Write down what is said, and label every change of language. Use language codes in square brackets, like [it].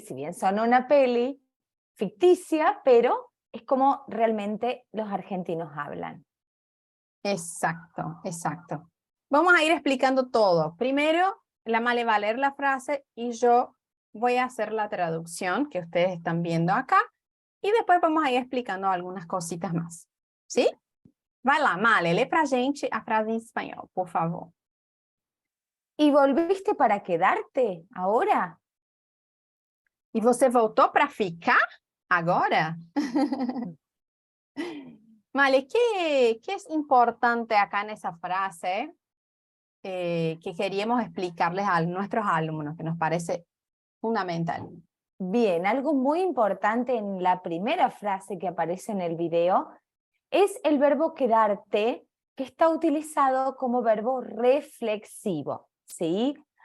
[es] Si bien son una peli ficticia, pero es como realmente los argentinos hablan. Exacto, exacto. Vamos a ir explicando todo. Primero, la Male va a leer la frase y yo voy a hacer la traducción que ustedes están viendo acá y después vamos a ir explicando algunas cositas más. ¿Sí? [pt] Vai lá, Male, lê pra gente a frase em espanhol, por favor. [es] ¿Y volviste para quedarte ahora? [pt] E você voltou para ficar agora? [es] Male, ¿qué es importante acá en esa frase que queríamos explicarles a nuestros alumnos, que nos parece fundamental? Bien, algo muy importante en la primera frase que aparece en el video es el verbo quedarte, que está utilizado como verbo reflexivo, ¿sí?